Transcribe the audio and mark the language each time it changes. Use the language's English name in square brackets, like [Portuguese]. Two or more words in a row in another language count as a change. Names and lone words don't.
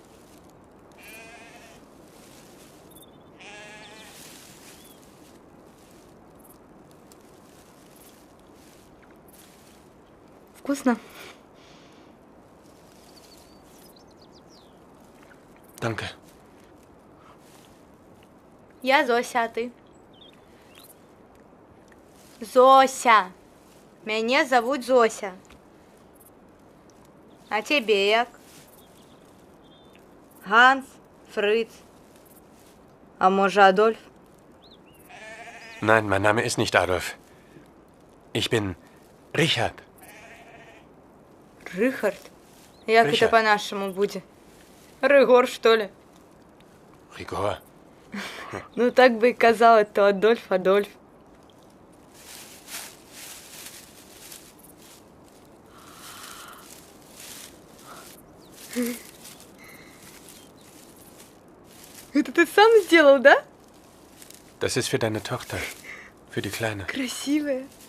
[Russian] Вкусно? [German] Danke. [Russian] Я Зося, а ты? Зося. Меня зовут Зося. А тебе як? Ганс, Фриц. А може Адольф? [German] Nein, mein Name ist nicht Adolf. Ich bin Richard. [Russian] Рихард? Як Ричард. это по-нашему будет? Ригор, что ли? Rigor. Ну так бы и казалось, то Адольф, Адольф. Это ты сам сделал, да? [German] Das ist für deine Tochter. Für die Kleine. [Russian] Красивая.